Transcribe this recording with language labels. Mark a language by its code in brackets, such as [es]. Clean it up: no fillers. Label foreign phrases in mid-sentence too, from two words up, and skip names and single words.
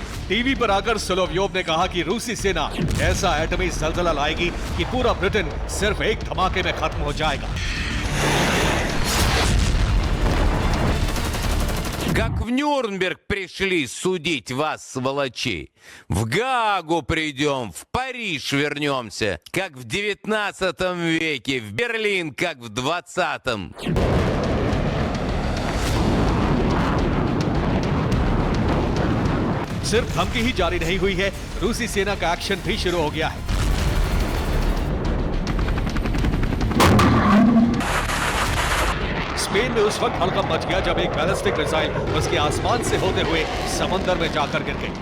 [hi] टीवी पर आकर सोलोव्योव ने कहा कि रूसी सेना ऐसा एटमी जलजला लाएगी कि पूरा ब्रिटेन सिर्फ एक धमाके में खत्म हो जाएगा। [ru] Как в Нюрнберг пришли судить вас, сволочей. В Гаагу придем, в Париж вернемся. Как в 19 веке, в Берлин, как в 20-м. [hi] सिर्फ धमकी ही जारी नहीं हुई है, रूसी सेना का एक्शन भी शुरू हो गया है। स्पेन में उस वक्त हड़कंप मच गया जब एक बैलिस्टिक मिसाइल उसके आसमान से होते हुए समंदर में जाकर गिर गई।